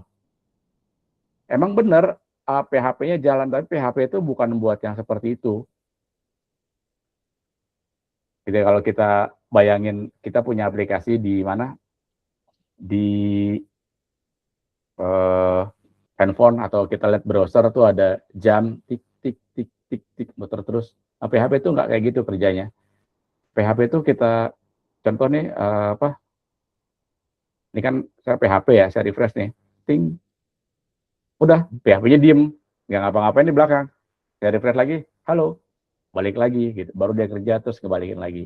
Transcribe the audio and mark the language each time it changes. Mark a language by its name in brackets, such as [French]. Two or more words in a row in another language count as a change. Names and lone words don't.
[Indonesian] Emang bener PHP-nya jalan, tapi PHP itu bukan buat yang seperti itu. Jadi kalau kita bayangin kita punya aplikasi di mana, di handphone atau kita lihat browser tuh ada jam tik tik tik tik tik muter terus. PHP itu nggak kayak gitu kerjanya. PHP itu kita contoh nih ini kan saya PHP ya, saya refresh nih, ting, udah PHP-nya diem, nggak ngapa-ngapain di belakang. Saya refresh lagi, halo, balik lagi gitu, baru dia kerja terus kebalikin lagi.